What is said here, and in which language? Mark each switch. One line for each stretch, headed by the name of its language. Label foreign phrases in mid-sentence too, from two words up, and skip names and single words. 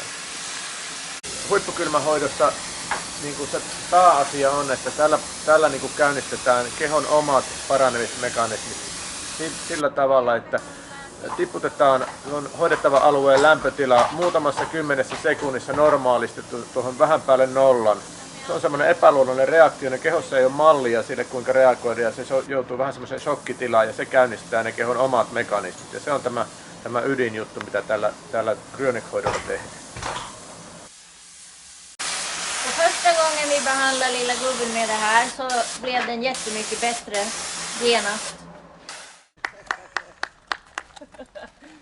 Finnish: Huippukylmähoidossa niin kuin se pääasia on, että tällä niin kuin käynnistetään kehon omat paranemismekanismit sillä tavalla, että tiputetaan hoidettavan alueen lämpötila muutamassa 10 sekunnissa normaalisti tuohon vähän päälle nollan. Se on semmoinen epäluonnollinen reaktio, ne kehossa ei ole mallia sille kuinka reagoida ja se joutuu vähän semmoiseen shokkitilaan ja se käynnistää ne kehon omat mekanismit. Ja se on tämä ydinjuttu, mitä tällä Cryonic-hoidolla tehdään.
Swedish: Första gången vi behandlade lilla gubben med det här så blev den jättemycket bättre genast.